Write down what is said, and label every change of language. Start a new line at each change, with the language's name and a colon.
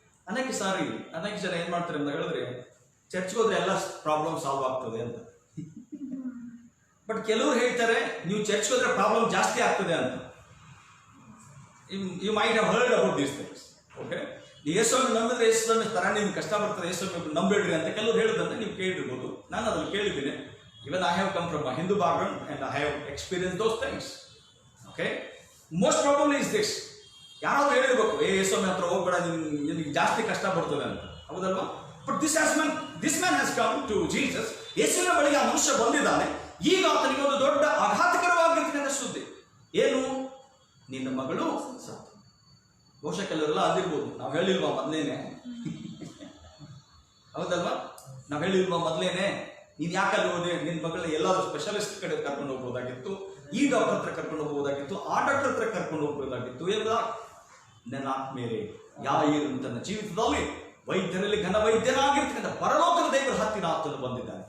Kannada: ಅನೇಕ ಜನ ಏನ್ ಮಾಡ್ತಾರೆ ಅಂತ ಹೇಳಿದ್ರೆ, ಚರ್ಚ್ಗೆ ಹೋದ್ರೆ ಎಲ್ಲ ಪ್ರಾಬ್ಲಮ್ ಸಾಲ್ವ್ ಆಗ್ತದೆ ಅಂತ. ಬಟ್ ಕೆಲವರು ಹೇಳ್ತಾರೆ, ನೀವು ಚರ್ಚ್ಗೆ ಹೋದ್ರೆ ಪ್ರಾಬ್ಲಮ್ ಜಾಸ್ತಿ ಆಗ್ತದೆ ಅಂತ.
English: You might have heard about these things.
Kannada: Okay, ಯೇಸುವನ್ನು ನಂಬಿದ್ರೆ ಯೇಸುವನ್ನು ತರ ನಿಮ್ಗೆ ಕಷ್ಟ ಬರ್ತದೆ, ಯೇಸುವನ್ನು ನಂಬೇಡ್ರಿ ಅಂತ ಕೆಲವರು ಹೇಳೋದಂತ ನೀವು ಕೇಳಿರ್ಬೋದು. ನಾನು ಅದನ್ನು ಕೇಳಿದ್ದೀನಿ.
English: Even I have come from a Hindu background and I have experienced those things. Okay, most probably is this.
Kannada: ಯಾರಾದ್ರೂ ಹೇಳಿರ್ಬೇಕು, ಯೇಸುವಿನ ಹತ್ರ ಹೋಗ್ಬೇಡ, ನಿನಗೆ ಜಾಸ್ತಿ ಕಷ್ಟ ಬರ್ತದೆ ಅಂತ, ಹೌದಲ್ವಾ?
English: But this man has come to Jesus.
Kannada: ಯೇಸುವಿನ ಬಳಿಗೆ ಆ ಮನುಷ್ಯ ಬಂದಿದ್ದಾನೆ. ಈಗ ಆತನಿಗೆ ಒಂದು ದೊಡ್ಡ ಆಘಾತಕರವಾಗಿರ್ತಕ್ಕಂಥ ಸುದ್ದಿ. ಏನು? ನಿನ್ನ ಮಗಳು ಸತ್ತು. ಬಹುಶಃ ಕೆಲವರೆಲ್ಲ ಅಂದಿರ್ಬೋದು, ನಾವು ಹೇಳಿಲ್ವಾ ಮೊದಲೇನೆ, ಹೌದಲ್ವಾ? ನಾವು ಹೇಳಿಲ್ವಾ ಮೊದಲೇನೆ, ನೀನ್ ಯಾಕಲ್ಲಿ ಹೋದೆ? ನಿನ್ನ ಮಗಳನ್ನ ಎಲ್ಲಾದ್ರೂ ಸ್ಪೆಷಲಿಸ್ಟ್ ಕಡೆ ಕರ್ಕೊಂಡು ಹೋಗ್ಬೋದಾಗಿತ್ತು, ಈ ಡಾಕ್ಟರ್ ಹತ್ರ ಕರ್ಕೊಂಡು ಹೋಗ್ಬೋದಾಗಿತ್ತು, ಆ ಡಾಕ್ಟರ್ ಹತ್ರ ಕರ್ಕೊಂಡು ಹೋಗ್ಬೋದಾಗಿತ್ತು ಎಂಬ ನನ್ನ ಆತ್ಮೇಲೆ ಯಾಯೀರು ತನ್ನ ಜೀವಿತದಲ್ಲಿ ವೈದ್ಯರಲ್ಲಿ ಘನ ವೈದ್ಯನಾಗಿರ್ತಕ್ಕಂಥ ಪರಲೋಕದ ದೇವರ ಹತ್ತಿರ ಆತನು ಬಂದಿದ್ದಾನೆ.